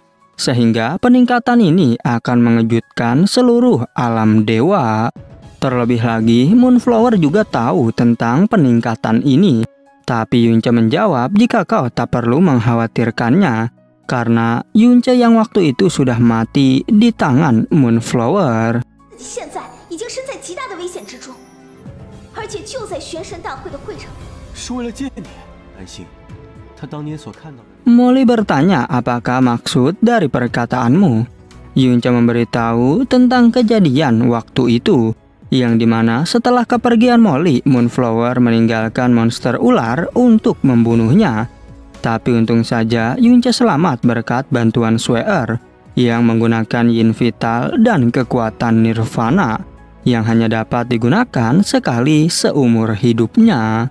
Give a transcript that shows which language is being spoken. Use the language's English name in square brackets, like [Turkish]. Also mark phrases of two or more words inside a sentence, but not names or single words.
[Indonesian] Sehingga peningkatan ini akan mengejutkan seluruh alam dewa. Terlebih lagi, Moonflower juga tahu tentang peningkatan ini. Tapi Yunce menjawab jika kau tak perlu mengkhawatirkannya, karena Yunce yang waktu itu sudah mati di tangan Moonflower. [Chinese] 现在已经身在极大的危险之中，而且就在玄神大会的会场。是为了见你，安心。他当年所看到的。 [Indonesian] Molly bertanya apakah maksud dari perkataanmu. Yunce memberitahu tentang kejadian waktu itu, yang dimana setelah kepergian Molly, Moonflower meninggalkan monster ular untuk membunuhnya. Tapi untung saja Yunce selamat berkat bantuan Sweer yang menggunakan Yin Vital dan kekuatan Nirvana yang hanya dapat digunakan sekali seumur hidupnya.